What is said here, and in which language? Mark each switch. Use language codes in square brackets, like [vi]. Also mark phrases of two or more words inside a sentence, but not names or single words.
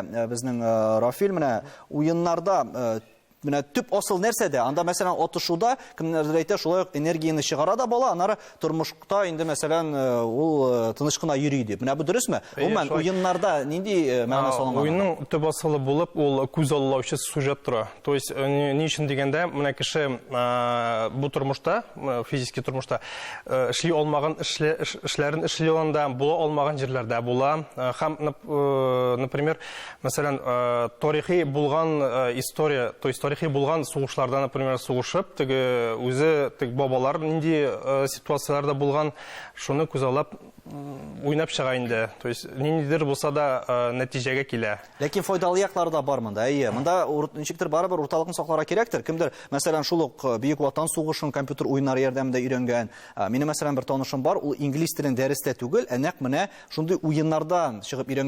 [tt] Безнең Рафил менә уеннарда менә төп асыл нәрсәдә? Анда мәсәлән атышуда кемнәрдер әйтә, шулай ук энергияны чыгара да бала, аннары тормышта инде мәсәлән ул тыныч кына йөри дип. Менә бу дөресме? Гомумән уеннарда нинди мәгънә салынган? Уенның төп асылы булып ул күз аллаучы сюжет тора. [ru] То есть [tt] ни өчен дигәндә, менә кеше бу тормышта, физик тормышта эшли алмаган эшләрен эшли анда, була алмаган җирләрдә була. Һәм, например, мәсәлән, тарихи булган история, [ru] то есть [tt] тарихи булган сугышларда, например, сугышып, теге үзе бабалар нинди ситуацияларда булган, шуны күзаллап уйнап чыга инде. [ru] То есть [tt] ниндидер булса да нәтиҗәгә килә. Ләкин файдалы яклары да бар монда. Монда ничектер барыбер урталыкны сакларга кирәктер. Кемдер, мәсәлән, шул ук Бөек Ватан сугышын компьютер уеннары ярдәмендә өйрәнгән. Минем мәсәлән бер танышым бар, ул инглиз телен дәрестә түгел, нәкъ менә шундый уеннардан чыгып өйрәнгән.